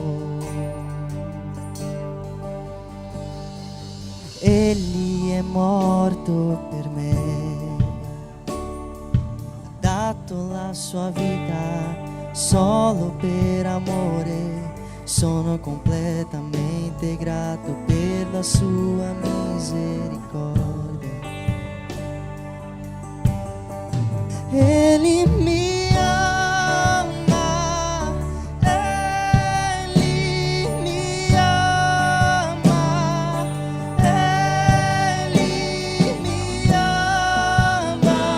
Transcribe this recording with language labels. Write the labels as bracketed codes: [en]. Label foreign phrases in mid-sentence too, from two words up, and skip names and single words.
[it] Egli è morto per me, ha dato la sua vita solo per amore, sono completamente grato per la sua misericordia. [pt] Ele me ama, Ele me ama, Ele me ama,